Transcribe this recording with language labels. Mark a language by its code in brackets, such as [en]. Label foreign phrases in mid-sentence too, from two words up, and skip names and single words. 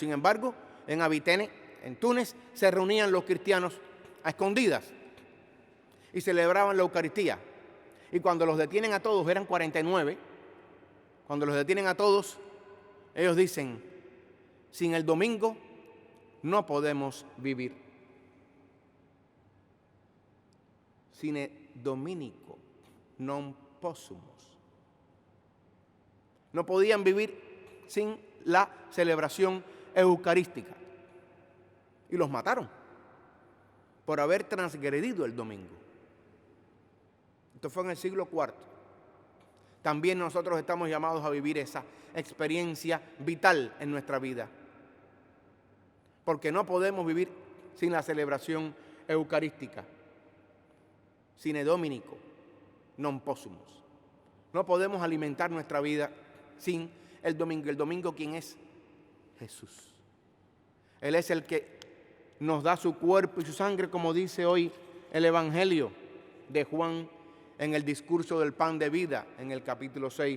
[es] Sin embargo, en Abitene, en Túnez, se reunían los cristianos a escondidas y celebraban la Eucaristía. Y cuando los detienen a todos, eran 49, cuando los detienen a todos, ellos dicen: sin el domingo no podemos vivir. [la] Sine dominico non possumus. [es] No podían vivir sin la celebración eucarística. Y los mataron por haber transgredido el domingo. Esto fue en el siglo IV. También nosotros estamos llamados a vivir esa experiencia vital en nuestra vida. Porque no podemos vivir sin la celebración eucarística. [la] Sine dominico non possumus. [es] No podemos alimentar nuestra vida sin el domingo. El domingo, ¿quién es? Jesús. Él es el que nos da su cuerpo y su sangre, como dice hoy el Evangelio de Juan en el discurso del pan de vida, en el capítulo 6.